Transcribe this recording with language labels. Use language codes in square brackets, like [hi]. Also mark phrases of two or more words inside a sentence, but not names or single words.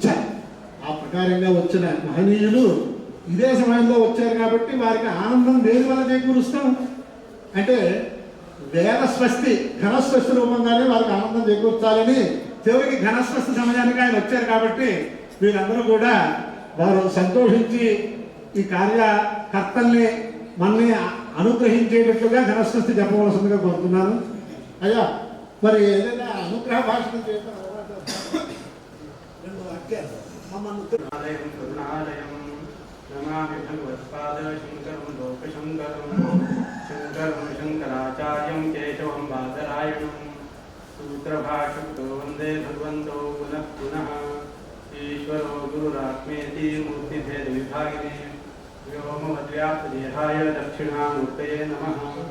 [te] ఆ ప్రకారంగా వచ్చిన మహనీయులు ఇదే సమయంలో వచ్చారు కాబట్టి వారికి ఆనందం దేని వల్ల చేకూరుస్తాం అంటే వేదస్వస్తి, ఘనస్వస్తి రూపంగానే వారికి ఆనందం చేకూర్చాలని చివరికి ఘనస్వస్తి సమయానికి ఆయన వచ్చారు కాబట్టి వీరందరూ కూడా వారు సంతోషించి ఈ కార్యకర్తల్ని మనల్ని అనుగ్రహించేటట్లుగా ఘనస్వస్తి చెప్పవలసిందిగా కోరుతున్నాను. అయ్యా, మరి ఏదైనా అనుగ్రహ భాషను చేసిన 2 వాక్యాలు [sa] करुणालयं करुणालयं नमामि भगवत्पादशङ्करं लोकशङ्करं शङ्करं शङ्कराचार्यं केशवं बादरायणं सूत्रभाष्यकृतो वन्दे भगवन्तो पुनः पुनः ईश्वरो गुरुरात्मेति मूर्तिभेदविभागिने व्योमवद्व्याप्तदेहाय दक्षिणामूर्तये नमः।